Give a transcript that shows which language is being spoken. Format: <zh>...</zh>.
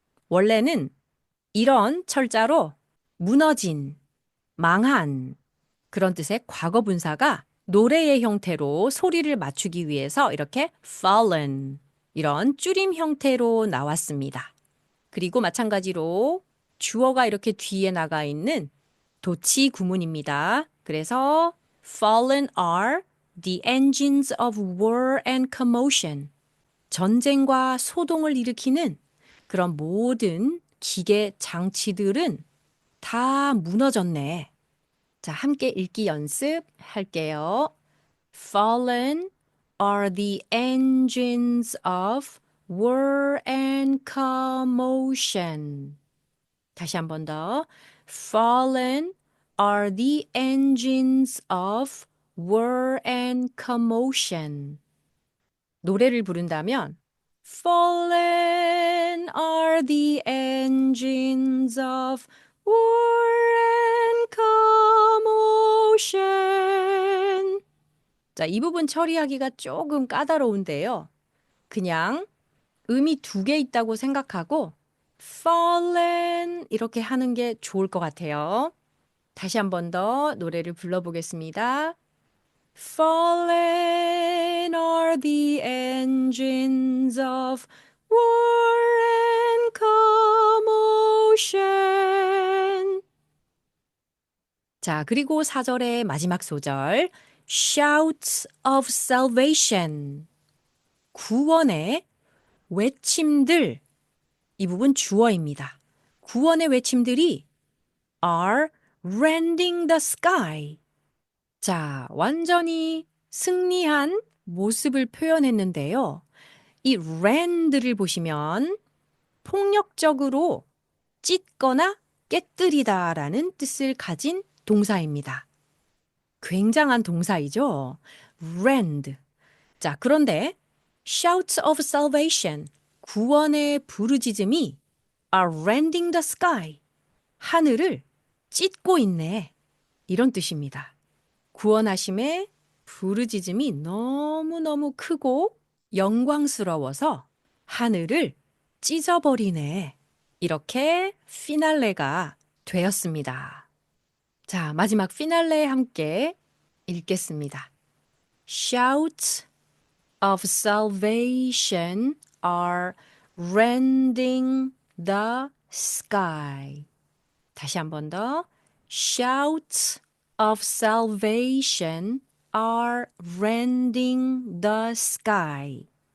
<ko>원래는 이런 철자로 무너진, 망한 그런 뜻의 과거 분사가 노래의 형태로 소리를 맞추기 위해서 이렇게 fallen 이런 줄임 형태로 나왔습니다. 그리고 마찬가지로 주어가 이렇게 뒤에 나가 있는 도치 구문입니다. 그래서</ko> <en>fallen are the engines of war and commotion.</en> <ko>전쟁과 소동을 일으키는 그런 모든 기계 장치들은 다 무너졌네. 자, 함께 읽기 연습 할게요.</ko> <en>Fallen are the engines of war and commotion.</en> <ko>다시 한 번 더.</ko> <en>Fallen are the engines of war and commotion.</en> <ko>노래를 부른다면</ko> <en>Fallen are the engines of war and commotion.</en> <ko>자, 이 부분 처리하기가 조금 까다로운데요. 그냥 음이 두 개 있다고 생각하고 fallen 이렇게 하는 게 좋을 것 같아요. 다시 한 번 더 노래를 불러보겠습니다.</ko> <en>Fallen are the engines of war and commotion.</en> <ko>자, 그리고 4절의 마지막 소절</ko> <en>Shouts of salvation.</en> <ko>구원의 외침들. 이 부분 주어입니다. 구원의 외침들이</ko> <en>are rending the sky.</en> <ko>자, 완전히 승리한 모습을 표현했는데요. 이 rend를 보시면 폭력적으로 찢거나 깨뜨리다라는 뜻을 가진 동사입니다. 굉장한 동사이죠. rend. 자, 그런데</ko> <en>shouts of salvation,</en> <ko>구원의 부르짖음이</ko> <en>are rending the sky,</en> <ko>하늘을 찢고 있네. 이런 뜻입니다. 구원하심의 부르짖음이 너무너무 크고 영광스러워서 하늘을 찢어버리네. 이렇게 피날레가 되었습니다. 자, 마지막 피날레 함께 읽겠습니다.</ko> <en>Shouts of salvation are rending the sky.</en> <ko>다시 한 번 더.</ko> <en>Shouts of salvation are rending the sky.</en>